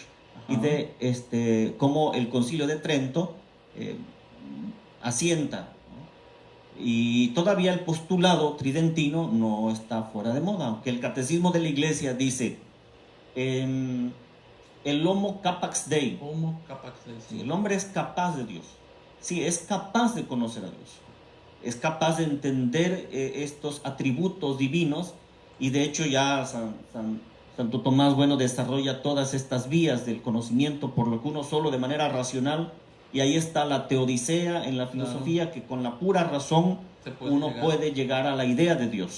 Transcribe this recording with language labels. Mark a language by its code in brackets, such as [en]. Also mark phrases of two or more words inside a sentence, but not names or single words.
[es] Ajá. y de cómo el concilio de Trento asienta, ¿no? Y todavía el postulado tridentino no está fuera de moda, aunque el catecismo de la iglesia dice el [la] homo capax Dei. Homo capax Dei. [es] Sí, el hombre es capaz de Dios. Sí, es capaz de conocer a Dios. Es capaz de entender estos atributos divinos, y de hecho ya Santo Tomás, bueno, desarrolla todas estas vías del conocimiento por lo que uno solo de manera racional, y ahí está la teodicea en la filosofía, que con la pura razón uno puede llegar a la idea de Dios.